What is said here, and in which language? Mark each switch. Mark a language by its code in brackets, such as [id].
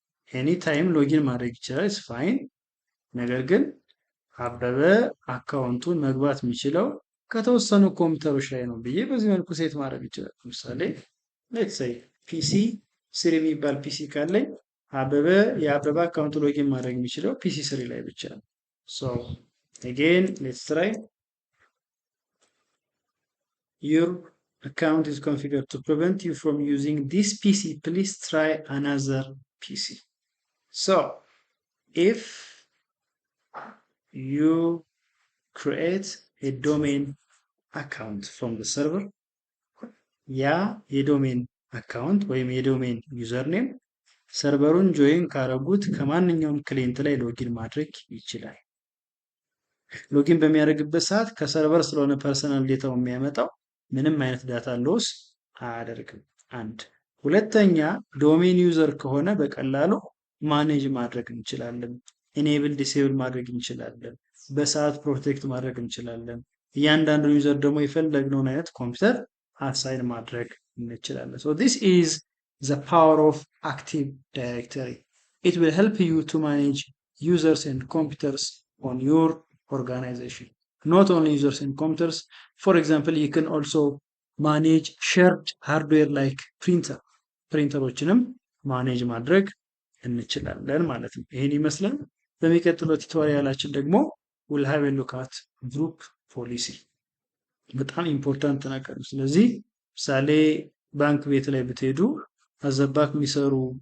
[am] ኤኒ ታይም ሎጊን ማድረግ ይችላል። [en] ኢትስ ፋይን። [am] ነገር ግን አበበ አካውንቱን መግባት የሚችለው ከተወሰኑ ኮምፒውተሮች ላይ ነው ብዬ በዚህ መልኩ ሴት ማድረግ ይችላል። ለምሳሌ [en] ሌትስ ሴይ [am] ፒሲ ስሪ የሚባል ፒሲ ካለኝ የአበበ አካውንት ሎጊን ማድረግ የሚችለው ፒሲ ስሪ ላይ ብቻ ነው። [en] ሶ again let's try. Your account is configured to prevent you from using this PC. Please try another PC. So if you create a domain account from the server, [am] ያ የዶሜን አካውንት ወይም የዶሜን ዩዘርኔም ሰርቨሩን ጆይን ካረጉት ከማንኛውም ክሊየንት ላይ ሎጊን ማድረግ ይችላል። ሎጊን በሚያደርግበት ሰዓት ከሰርቨር ስለሆነ ፐርሰናል ዴታው የሚያመጣው ምንም አይነት ዳታ ሎስ አያደርግም። አንድ ሁለተኛ ዶሜን ዩዘር ከሆነ በቀላሉ ማኔጅ ማድረግ እንችላለን። ኢኔብል ዲሴብል ማድረግ እንችላለን። በሰዓት ፕሮቴክት ማድረግ እንችላለን። እያንዳንዱ ዩዘር ደግሞ የፈለግነውን አይነት ኮምፒውተር አሳይን ማድረግ እንችላለን። [en] so this is the power of Active Directory. It will help you to manage users and computers on your organization. Not only users and computers. For example, you can also manage shared hardware like printer. [am] ፕሪንተሮችንም ማኔጅ ማድረግ እንችላለን ማለት ነው። ይሄን ይመስላል። በሚቀጥለው ቱቶሪያላችን ደግሞ [en] we'll have a look at group policy [am] በጣም ኢምፖርታንት ነገር ነው። ስለዚህ ምሳሌ ባንክ ቤት ላይ ብትሄዱ አዘባክ የሚሰሩ